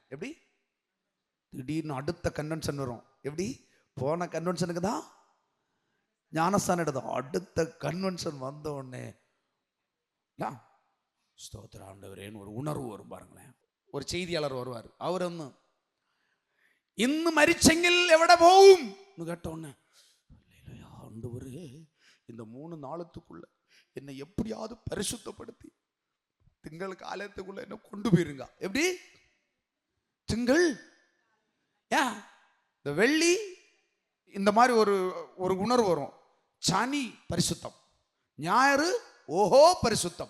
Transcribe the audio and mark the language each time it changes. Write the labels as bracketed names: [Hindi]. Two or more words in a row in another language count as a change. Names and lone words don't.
[Tamil] எப்படி? திடீர்னு அடுத்த கன்வென்ஷன் வரும். எப்படி? போன கன்வென்ஷனுக்கு தான் ஞானஸ்தானம் எடுத்தோம், அடுத்த கன்வென்ஷன் வந்த உடனே ஸ்தோத்திர ஆண்டவரேன்னு ஒரு உணர்வு வரும் பாருங்களேன். ஒரு செய்தியாளர் வருவார். அவர் ஒன்று [Malayalam] ഇന്ന് മരിച്ചെങ്കിൽ എവിടെ പോവും കേട്ടോന്നെ, ആണ്ടവരേ [Tamil] இந்த 3 நாளுக்குள்ள என்னை எப்படியாவது பரிசுத்தப்படுத்தி திங்கள் காலத்துக்குள்ள என்ன கொண்டு போயிருங்க. எப்படி திங்கள் ஏன் இந்த வெள்ளி இந்த மாதிரி ஒரு ஒரு உணர்வு வரும். சனி பரிசுத்தம், ஞாயிறு ஓஹோ பரிசுத்தம்.